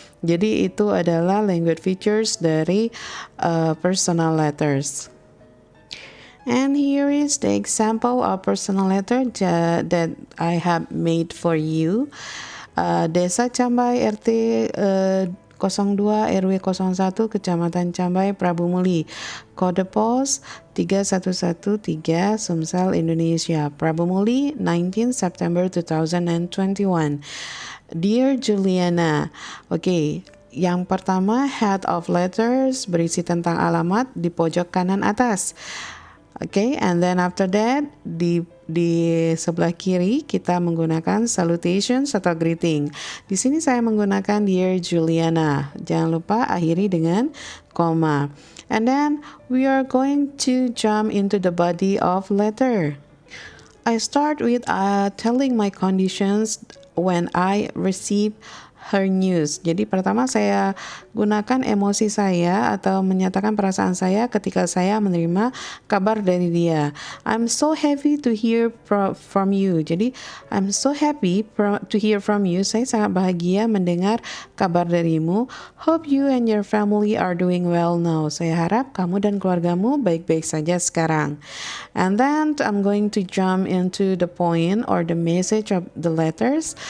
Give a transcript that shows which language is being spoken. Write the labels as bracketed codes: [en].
[id] Jadi itu adalah [en] language features [id] dari personal letters. [en] And here is the example of personal letter that I have made for you. [id] Desa Cambai RT 02 RW 01 Kecamatan Cambai Prabu Muli. Kode pos 3113 Sumsel Indonesia. Prabu Muli 19 September 2021. Dear Juliana. Oke. Yang pertama head of letters berisi tentang alamat di pojok kanan atas. [en] Okay, and then after that [id] di sebelah kiri kita menggunakan [en] salutations atau greeting. [id] Di sini saya menggunakan Dear Juliana. Jangan lupa akhiri dengan koma. [en] And then we are going to jump into the body of letter. I start with telling my conditions when I receive her news. [id] Jadi pertama saya gunakan emosi saya atau menyatakan perasaan saya ketika saya menerima kabar dari dia. [en] I'm so happy to hear from you. Jadi I'm so happy to hear from you. [id] Saya sangat bahagia mendengar kabar darimu. [en] Hope you and your family are doing well now. [id] Saya harap kamu dan keluargamu baik-baik saja sekarang. [en] And then I'm going to jump into the point or the message of the letters.